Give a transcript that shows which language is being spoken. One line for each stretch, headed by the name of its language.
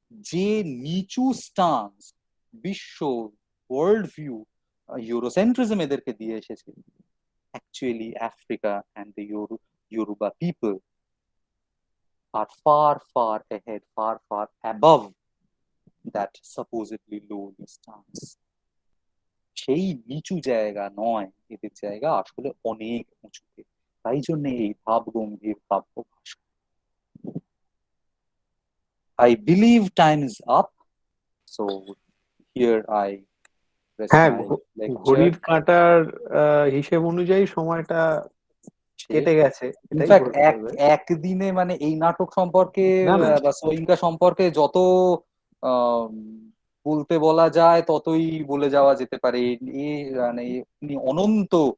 Bangla: যে নিচু স্টান্স, বিশ্ব, ওয়ার্ল্ড ভিউ, ইউরোসেন্ট্রিজম এদেরকে দিয়ে এসেছে,
English: actually Africa and the Yoruba people are far, far ahead, far, far above that supposedly lowly stance.
Bangla: সেই নিচু জায়গা নয়, এদের জায়গা আসলে অনেক উঁচুতে। তাই জন্য এই ভাব গম্ভীর কাব্য ভাষা।
English: I believe time is up, so here I rest
Bangla: হ্যাঁ,
English: my lecture.
Bangla: ঘড়ির কাঁটার হিসেব অনুযায়ী সময়টা কেটে গেছে, এটাই
English: in fact
Bangla: বলতে হবে। একদিনে মানে এই নাটক সম্পর্কে না না, বা সোয়িঙ্কা সম্পর্কে যত আহ, বলতে বলা যায় ততই বলে যাওয়া যেতে পারে। মানে উনি অনন্ত